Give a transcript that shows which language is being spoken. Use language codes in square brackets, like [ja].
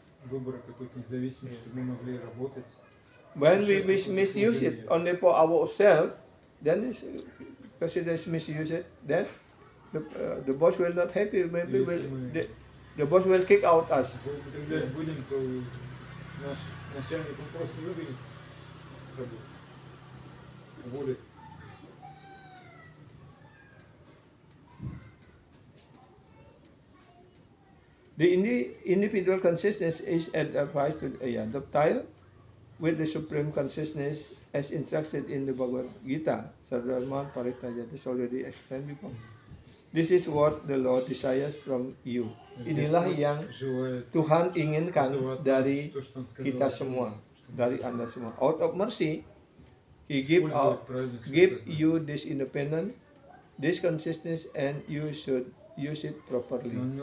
[ru] Выбора какой-то независимости, чтобы мы могли работать. [en] When we misuse it only for ourselves, then consider misuse it. Then the boss will not happy. Maybe the boss will kick out us. [ru] Будем, то наш начальник просто выгонит с работы. Уволит. [en] The individual consciousness is advised to docile with the supreme consciousness as instructed in the Bhagavad Gita. Sarvadharma Parityajya is already explained before. This is what the Lord desires from you. [id] Inilah yang Tuhan inginkan dari kita semua, dari Anda semua. [en] Out of mercy, He give you this independence, this consciousness, and you should use it properly.